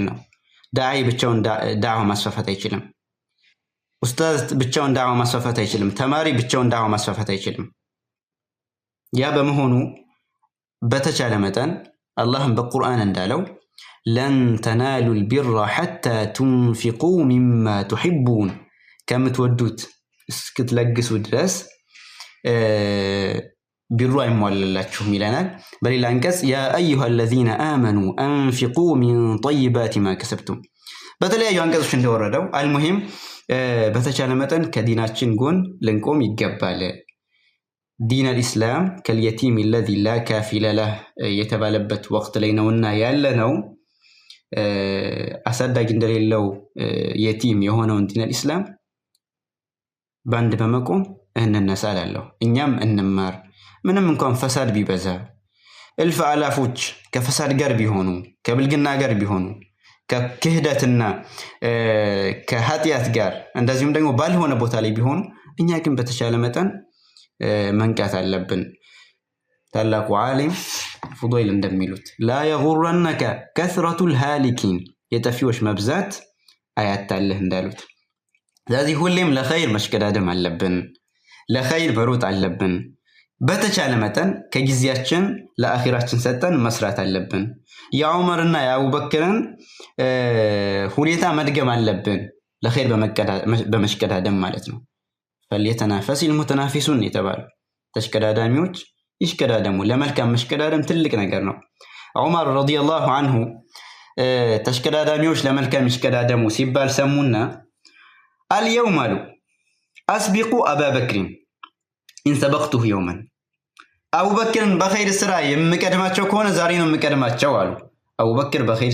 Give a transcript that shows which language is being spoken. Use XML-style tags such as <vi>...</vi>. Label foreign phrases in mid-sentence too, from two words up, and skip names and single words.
<am>ነው። ዳዒ ብቻውን ዳዕዋ ማስፋፋት አይችልም። ኡስታዝ ብቻውን ዳዕዋ ማስፋፋት አይችልም። ተማሪ ብቻውን ዳዕዋ ማስፋፋት አይችልም። ያ በመሆኑ በተቻለ መጠን አላህም በቁርአን እንዳለው</am> <ar>لن تنالوا البر حتى تنفقوا مما تحبون፣</ar> <am>ከምትወዱት እስክትለግሱ ድረስ ቢሩ አይሟልላችሁም ይለናል። በሌላ አንቀጽ</am> <ar>يا أيها الذين آمنوا أنفقوا من طيبات ما كسبتم</ar> <am>በተለያዩ አንቀጾች እንደወረደው አልሙሂም በተቻለ መጠን ከዲናችን ጎን ልንቆም ይገባል። ዲን</am> <ar>الإسلام كاليتيم الذي لا كافل له</ar> <am>የተባለበት ወቅት ላይ ነውና ያለ ነው። አሳዳጊ እንደሌለው የቲም የሆነውን</am> <ar>دين الإسلام</ar> <am>ባንድ በመቆም እንነሳላለሁ። እኛም እንማር። ምንም እንኳን ፈሳድ ቢበዛ እልፍ አላፎች ከፈሳድ ጋር ቢሆኑ ከብልግና ጋር ቢሆኑ ከክህደትና ከኃጢያት ጋር እንደዚሁም ደግሞ ባልሆነ ቦታ ላይ ቢሆኑ እኛ ግን በተቻለ መጠን መንቃት አለብን። ታላቁ ዓሊም ፉዳይል እንደሚሉት</am> <ar>لا يغرنك كثرة الهالكين</ar> <am>የጠፊዎች መብዛት አያታልህ እንዳሉት። ስለዚህ ሁሌም ለኸይር መሽቀዳደም አለብን፣ ለኸይር መሮጥ አለብን። በተቻለ መጠን ከጊዜያችን ለአኺራችን ሰጠን መስራት አለብን። የዑመርና የአቡበክርን ሁኔታ መድገም አለብን፣ ለኸይር በመሽቀዳደም ማለት ነው።</am> <ar>فليتنافس المتنافسون</ar> <am>የተባሉ ተሽቀዳዳሚዎች ይሽቀዳደሙ። ለመልካም መሽቀዳደም ትልቅ ነገር ነው። ዑመር</am> <ar>رضي الله عنه</ar> <am>ተሽቀዳዳሚዎች ለመልካም ይሽቀዳደሙ ሲባል ሰሙና አልየውም አሉ</am> <ar>أسبق أبا بكر إن سبقته يوما</ar> <am>አቡበክርን በኸይር ስራ የምቀድማቸው ከሆነ ዛሬ ነው የምቀድማቸው አሉ። አቡበክር በኸይር</am>